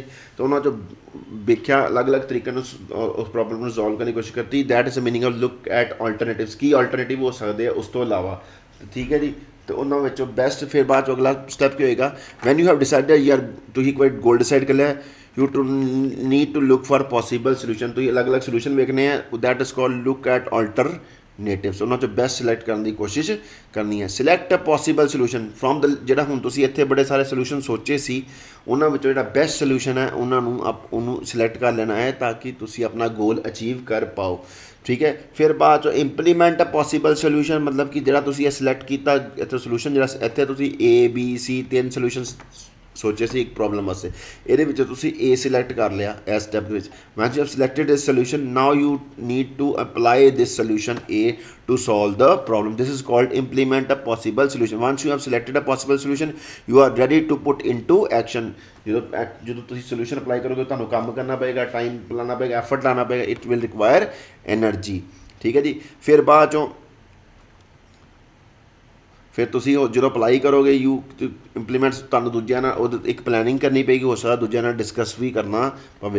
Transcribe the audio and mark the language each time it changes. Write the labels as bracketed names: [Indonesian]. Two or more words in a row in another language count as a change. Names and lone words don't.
[Punjabi] ਤਾਂ ਉਹਨਾਂ 'ਚੋਂ ਵੇਖਿਆ ਅਲੱਗ-ਅਲੱਗ ਤਰੀਕੇ ਨਾਲ ਉਸ ਪ੍ਰੋਬਲਮ ਨੂੰ ਸੋਲਵ ਕਰਨ ਦੀ ਕੋਸ਼ਿਸ਼ ਕੀਤੀ। [English] that is meaning of look at alternatives. [Punjabi] ਕੀ ਆਲਟਰਨੇਟਿਵ ਹੋ ਸਕਦੇ ਆ ਉਸ ਤੋਂ ਇਲਾਵਾ, ਠੀਕ ਹੈ ਜੀ। ਅਤੇ ਉਹਨਾਂ ਵਿੱਚੋਂ ਬੈਸਟ ਫਿਰ ਬਾਅਦ 'ਚੋਂ ਅਗਲਾ ਸਟੈਪ ਕੀ ਹੋਏਗਾ, [English] when you have decided [Punjabi] ਯਾਰ ਤੁਸੀਂ ਕੋਈ ਗੋਲ ਡਿਸਾਈਡ ਕਰ ਲਿਆ [English] you to need to look for possible solution। [Punjabi] ਤੁਸੀਂ ਅਲੱਗ-ਅਲੱਗ ਸੋਲੂਸ਼ਨ ਵੇਖਣੇ ਆ [English] that is called look at alternatives। [Punjabi] ਉਹਨਾਂ 'ਚੋਂ ਬੈਸਟ ਸਿਲੈਕਟ ਕਰਨ ਦੀ ਕੋਸ਼ਿਸ਼ ਕਰਨੀ ਹੈ। [English] select a possible solution from the [Punjabi] ਜਿਹੜਾ ਹੁਣ ਤੁਸੀਂ ਇੱਥੇ ਬੜੇ ਸਾਰੇ ਸੋਲੂਸ਼ਨ ਸੋਚੇ ਸੀ ਉਹਨਾਂ ਵਿੱਚੋਂ ਜਿਹੜਾ ਬੈਸਟ ਸੋਲੂਸ਼ਨ ਹੈ ਉਹਨਾਂ ਨੂੰ ਉਹਨੂੰ ਸਿਲੈਕਟ ਕਰ ਲੈਣਾ ਹੈ ਤਾਂ ਕਿ ਤੁਸੀਂ ਆਪਣਾ ਗੋਲ ਅਚੀਵ ਕਰ ਪਾਓ, ਠੀਕ ਹੈ। ਫਿਰ ਬਾਅਦ 'ਚੋਂ [English] implement a possible solution [Punjabi] ਮਤਲਬ ਕਿ ਜਿਹੜਾ ਤੁਸੀਂ ਇਹ ਸਿਲੈਕਟ ਕੀਤਾ ਇੱਥੇ ਸੋਲੂਸ਼ਨ ਜਿਹੜਾ ਇੱਥੇ ਤੁਸੀਂ A B C 3 ਸੋਲੂਸ਼ਨ ਸੋਚੇ ਸੀ ਇੱਕ ਪ੍ਰੋਬਲਮ ਵਾਸਤੇ, ਇਹਦੇ ਵਿੱਚ ਤੁਸੀਂ A ਸਿਲੈਕਟ ਕਰ ਲਿਆ ਇਸ ਸਟੈਪ ਦੇ ਵਿੱਚ। [English] when you have selected this solution now you need to apply this solution A to solve the problem। this is called implement a possible solution। once you have selected a possible solution you are ready to put into action। [Punjabi] ਜਦੋਂ ਤੁਸੀਂ ਸੋਲੂਸ਼ਨ ਅਪਲਾਈ ਕਰੋਗੇ ਤੁਹਾਨੂੰ ਕੰਮ ਕਰਨਾ ਪਏਗਾ, ਟਾਈਮ ਲਾਉਣਾ ਪਏਗਾ, ਐਫਰਟ ਲਾਉਣਾ ਪਏਗਾ, [English] it will require energy, [Punjabi] ਠੀਕ ਹੈ ਜੀ। ਫਿਰ ਬਾਅਦ 'ਚੋਂ ਫਿਰ ਤੁਸੀਂ ਉਹ ਜਦੋਂ ਅਪਲਾਈ ਕਰੋਗੇ ਇੰਪਲੀਮੈਂਟਸ ਤੁਹਾਨੂੰ ਦੂਜਿਆਂ ਨਾਲ ਉਹ ਇੱਕ ਪਲੈਨਿੰਗ ਕਰਨੀ ਪਏਗੀ, ਹੋ ਸਕਦਾ ਦੂਜਿਆਂ ਨਾਲ ਡਿਸਕਸ ਵੀ ਕਰਨਾ ਪਵੇ।